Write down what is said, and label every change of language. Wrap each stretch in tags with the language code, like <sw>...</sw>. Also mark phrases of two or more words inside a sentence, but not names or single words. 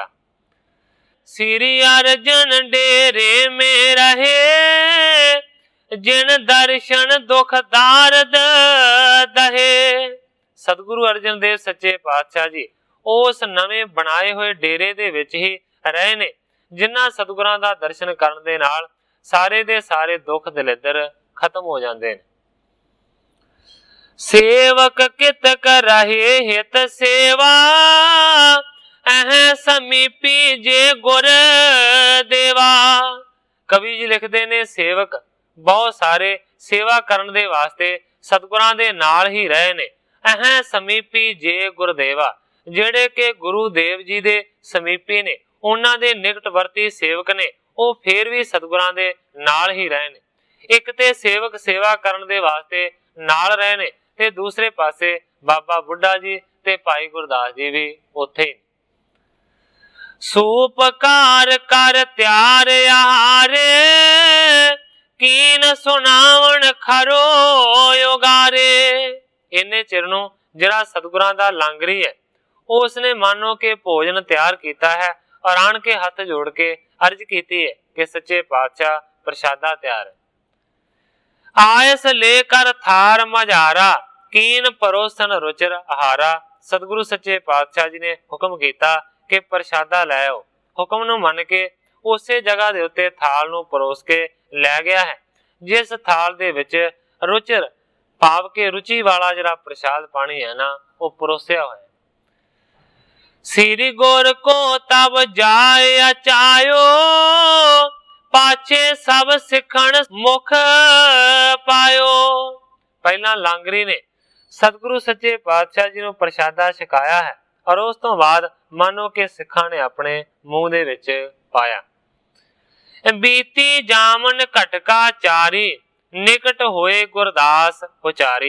<bra>श्री अर्जन डेरे में रहे जिन दर्शन दुख दारद दहे।</bra> <pa>ਸਤਿਗੁਰੂ ਅਰਜਨ ਦੇਵ ਸੱਚੇ ਪਾਤਸ਼ਾਹ ਜੀ ਉਸ ਨਵੇ ਬਣਾਏ ਹੋਏ ਡੇਰੇ ਦੇ ਵਿਚ ਹੀ ਰਹੇ ਨੇ, ਜਿਨ੍ਹਾਂ ਸਤਿਗੁਰਾਂ ਦਾ ਦਰਸ਼ਨ ਕਰਨ ਦੇ ਨਾਲ ਸਾਰੇ ਦੇ ਸਾਰੇ ਦੁੱਖ ਦਲਿੱਦਰ ਖ਼ਤਮ ਹੋ ਜਾਂਦੇ ਨੇ।</pa> <bra>सेवक कित करहे हित सेवा अह समीपी जे गुर देवा।</bra> <pa>ਕਵੀ ਜੀ ਲਿਖਦੇ ਨੇ ਸੇਵਕ ਬਹੁਤ ਸਾਰੇ ਸੇਵਾ ਕਰਨ ਦੇ ਵਾਸਤੇ ਸਤਿਗੁਰਾਂ ਦੇ ਨਾਲ ਹੀ ਰਹੇ ਨੇ।</pa> <bra>अह समीपी जे गुरदेवा,</bra> <pa>ਜੇੜ੍ਹੇ ਕੇ ਗੁਰੂ ਦੇਵ ਜੀ ਦੇ ਸਮੀਪੀ ਨੇ, ਉਨ੍ਹਾਂ ਦੇ ਨਿਕਟਵਰਤੀ ਸੇਵਕ ਨੇ, ਵੋ ਫਿਰ ਭੀ ਸਤਿਗੁਰਾਂ ਦੇ ਨਾਲ ਹੀ ਰਹੇ ਨੇ। ਇਕ ਤੇ ਸੇਵਕ ਸੇਵਾ ਕਰਨ ਦੇ ਵਾਸਤੇ ਨਾਲ ਰਹੇ ਨੇ, ਤੇ ਦੂਸਰੇ ਪਾਸੇ ਬਾਬਾ ਬੁੱਢਾ ਜੀ ਤੇ ਭਾਈ ਗੁਰਦਾਸ ਜੀ ਭੀ ਉੱਥੇ ਹੀ।</pa> <bra>सूपकार कर त्यार आहारे कीन सुनावण खरो योगारे।</bra> <pa>ਇੰਨੇ ਚਿਰ ਨੂੰ ਜਿਹੜਾ ਸਤਿਗੁਰਾਂ ਦਾ ਲਾਂਗਰੀ ਹੈ,</pa> <hi>उसने मानो के भोजन तैयार किया है और</hi> <pa>ਆਣ ਕੇ ਹੱਥ ਜੋੜ ਕੇ ਅਰਜ਼ ਕੀ ਹੈ ਕਿ ਸੱਚੇ ਪਾਤਸ਼ਾਹ ਪ੍ਰਸਾਦਾ ਤਿਆਰ ਹੈ।</pa> <bra>आयस लेकर थार मझारा कीन परोसन रुचिर आहारा।</bra> <hi>सतगुरु सच्चे पातशाह जी ने हुक्म किया कि प्रसादा लै आओ।</hi> <pa>ਹੁਕਮ ਨੂੰ ਮੰਨ ਕੇ ਉਸੇ ਜਗ੍ਹਾ ਦੇ ਉੱਤੇ ਥਾਲ ਨੂੰ ਪਰੋਸ ਕੇ ਲੈ ਗਿਆ ਹੈ, ਜਿਸ ਥਾਲ ਦੇ ਵਿਚ ਰੁਚਿਰ ਭਾਵ ਕੇ ਰੁਚੀ ਵਾਲਾ ਜਿਹੜਾ ਪ੍ਰਸਾਦ ਪਾਣੀ ਹੈ ਨਾ, ਵੋ ਪਰੋਸਿਆ ਹੋਇਆ।</pa> <bra>श्री गुर को तब जाय अचायो पाछे सब सिखण मुख पायो।</bra> <pa>ਪਹਿਲਾ ਲਾਂਗਰੀ ਨੇ ਸਤਿਗੁਰੂ ਸੱਚੇ ਪਾਤਸ਼ਾਹ ਜੀ ਨੂੰ ਪ੍ਰਸਾਦਾ ਛਕਾਇਆ ਹੈ ਔਰ ਉਸ ਤੋ ਬਾਅਦ ਮਾਨੋ ਕੇ ਸਿੱਖਾਂ ਨੇ ਅਪਣੇ ਮੂੰਹ ਦੇ ਵਿਚ ਪਾਇਆ।</pa> <bra>बीती जामन कटका चारी निकट होए गुरदास उचारी।</bra>